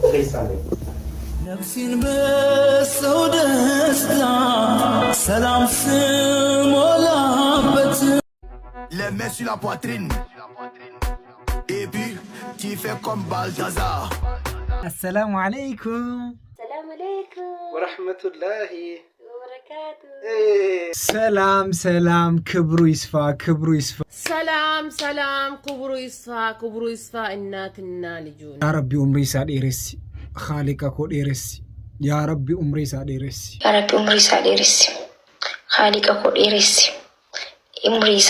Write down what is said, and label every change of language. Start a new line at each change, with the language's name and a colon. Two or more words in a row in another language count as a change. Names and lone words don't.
Amharic: ነፍሲን በሰው ደስታ ሰላም ስሞላበት
French: les mains sur la poitrine et puis tu fais comme Balthazar.
Arabic: السلام عليكم. السلام عليكم. ورحمة الله وبركاته.
Amharic: ሰላም ሰላም፣ ክብሩ ይስፋ ክብሩ ይስፋ። ሰላም ሰላም፣ ክብሩ ይስፋ እናትና ልጁን።
Oromo: Yaa Rabbi umrii isaa dheeressi khaliqaa koo dheeressi. Yaa Rabbi umrii isaa dheeressi khaliqaa koo dheeressi umrii isaa